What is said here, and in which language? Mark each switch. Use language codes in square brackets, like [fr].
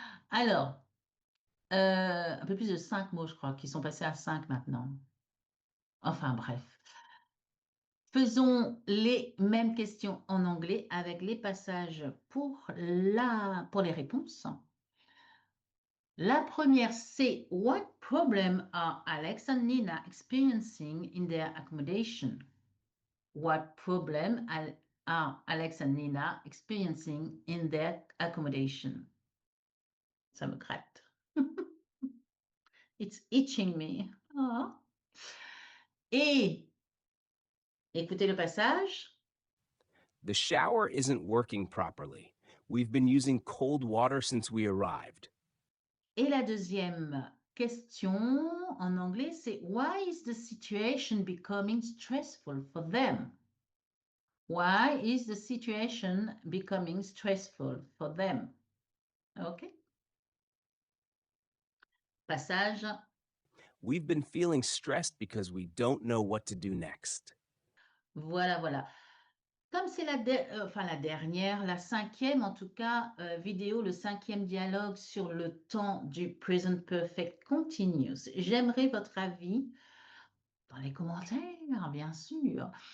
[fr] Alors, un peu plus de 5 mots, je crois, qui sont passés à 5 maintenant. Enfin bref. Faisons les mêmes questions en anglais avec les passages pour les réponses. La première, c'est [en] What problem are Alex and Nina experiencing in their accommodation? What problem are Alex and Nina experiencing in their accommodation? [fr] Ça me gratte. [en] It's itching me. [fr] Ah. Et écoutez le passage. [en] The shower isn't working properly. We've been using cold water since we arrived. [fr] Et la deuxième question en anglais, c'est [en] Why is the situation becoming stressful for them? Why is the situation becoming stressful for them? OK? [fr] Passage. [en] We've been feeling stressed because we don't know what to do next. [fr] Voilà, voilà. Comme c'est la dernière, la cinquième en tout cas, vidéo, le cinquième dialogue sur le temps du present perfect continuous. J'aimerais votre avis dans les commentaires, bien sûr.